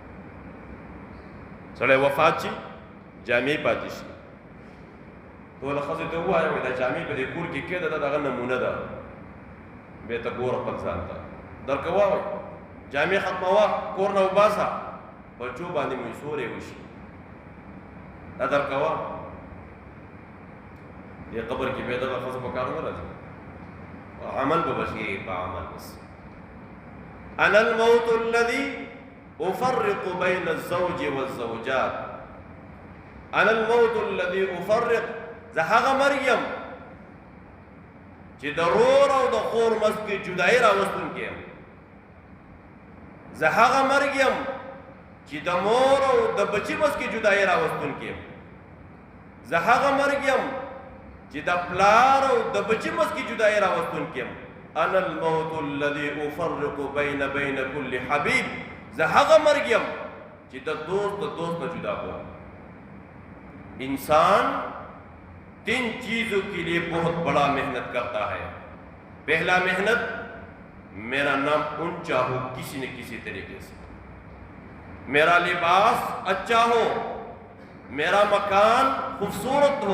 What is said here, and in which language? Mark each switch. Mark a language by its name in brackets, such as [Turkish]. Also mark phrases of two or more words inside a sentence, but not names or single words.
[Pashto] سړی وفات شي جامې پاتې شي، ټوله ښځې ته ووایه وایي دا جامې په دې کور کې کېده دا د هغه نمونه ده، بیا ته ګوره خپل ځان ته درکوه وایي جامې ختموه کور نه وباسه بچو باندې مو سورې وشي دا درکوه. دې قبر کې بیا دغه ښځه په کار نه راځي، عمل به بشي په عمل بس. [Arabic] انا الموت الذي افرق بين الزوج والزوجات، انا الموت الذي افرق، [Pashto] زه هغه مریم چې د رور او د خور منځ کې جدایي راوستونکی یم، زه هغه مریم چې د مور او د بچي منځ کې جدایي راوستونکی یم، زه هغه مریم چې د پلار او د بچي منځ کې جدایي راوستونکی یم. [Arabic] انا الموت الذي افرق بين كل حبيب، [Pashto] زه هغه مریم چې د دوست نه جدا کوم. [Hindi] इंसान 3 चीजों के लिए बहुत बड़ा मेहनत करता है. पहला मेहनत, मेरा नाम ऊंचा हो किसी न किसी तरीके से, मेरा लिबास अच्छा हो, मेरा मकान खूबसूरत हो.